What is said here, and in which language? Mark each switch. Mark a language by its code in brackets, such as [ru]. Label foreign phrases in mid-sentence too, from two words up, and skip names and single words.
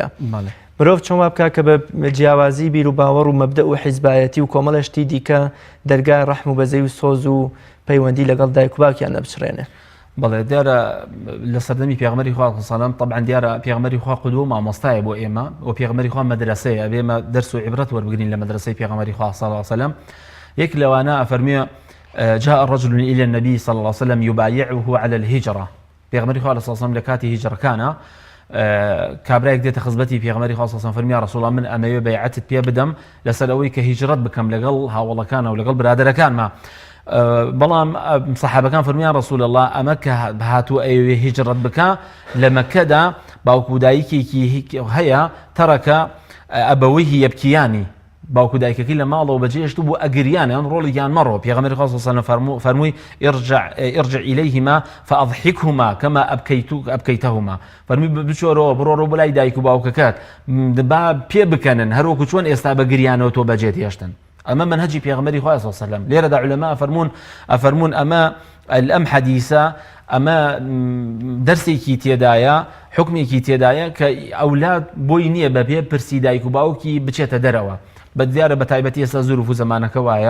[ckb] مرۆڤ چۆن وا بکە کە بە جیاوازی بیر و باوەڕ و مەبدە و حیزبایەتی و کۆمەڵەشتی دیکە دەرگای ڕەحم و بەزەی و سۆز و پەیوەندی لەگەڵ دایک و باوکیان نەبچڕێنێ. بەڵێ دیارە لە سەردەمی پێغمبەری خوا سەلام طبعا دیارە پێغمبەری خوا قودوە مامۆستایە بۆ ئێمە و پێغمبەری خوا مەدرسەیە ئەبێمە دەرس و عیبرەت وەربگرین لە مەدرسەی پێغمبەری خوا [ar] صلی الله علیه وسلم [ckb] یەک لەوانە ئەفەرمێ [ar] جاء الرجل إلى النبي صلى الله عليه وسلم يبايعه على الهجرة [ckb] پێغمبەری خوا [ar] صلی الله علیه وسلم [ckb] لە کاتی هیجرەکانە کابرایەک دێتە خزمەتی پێغمبەری خوا [ar] صلی الله علیه وسلم [ckb] فەرمی یا [ar] رسول الله [ckb] من ئەمەوێ بەیعەتت پێ بدەم لەسەر ئەوەی کە هیجرەت بکەم لەگەڵ هاوڵەکانە و لەگەڵ برادەرەکانمە بەڵام سەحابەکان فەرمیان [ar] رسول الله [ckb] ئەمە کە هاتووە ئەوێ هیجرەت بکە لە مەکەدا باوکو دایکێکی هەیە تەرەکە ئەبەوەیهی یەبکیانی باوکو دایکەکەی لە ماڵەوە بەجێهێشت بوو ئەگریان ئەوان ڕۆڵێکیان مەڕۆ پێغەمبەری خوا صلی [ar] الله علیه وسلم [ckb] فەرمووی [ar] ارجع إليهما فأضحكهما كما أبكيتهما [ckb] فەرمووی بچۆرەوە بڕۆ بەلای دایک و باوکەکەت با پێ بکەنن هەروەکو چۆن ئێستا بەگریانەوە تۆ بەجێت هێشتن ئەمە منهجی پێغمبەری خوا [ar] صلی الله علیه وسلم [ckb] لێرەدا علەما ئەفەرمون ئەمە ئەم حەدیثە ئەمە دەرسێکی تێدایە حکمێکی تێدایە کە ئەولاد بۆی نییە بەبێ پرسی دایک و باوکی بچێتە دەرەوە بە دیارە بە تایبەتی ئێستا زوروف و زەمانەکە وایە